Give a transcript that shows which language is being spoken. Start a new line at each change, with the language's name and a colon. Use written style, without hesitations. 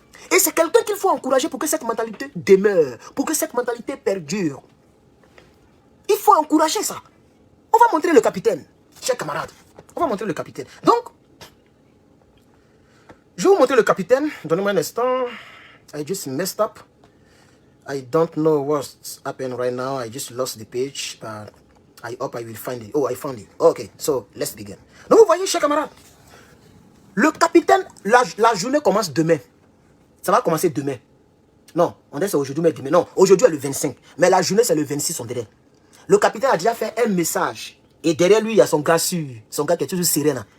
French: Et c'est quelqu'un qu'il faut encourager pour que cette mentalité demeure. Pour que cette mentalité perdure. Il faut encourager ça. On va montrer le capitaine. Chers camarades. On va montrer le capitaine. Donc, je vais vous montrer le capitaine. Donnez-moi un instant.
English: I just messed up. I don't know what's happening right now. I just lost the page. But I hope I will find it. Oh, I found it. Okay, so let's begin.
French: Donc, vous voyez, chers camarades. Le capitaine, la journée commence demain. Ça va commencer demain. Non, on dit c'est aujourd'hui, mais demain. Non, aujourd'hui est le 25. Mais la journée, c'est le 26, on dirait. Le capitaine a déjà fait un message. Et derrière lui, il y a son gars sûr. Son gars qui est toujours serein.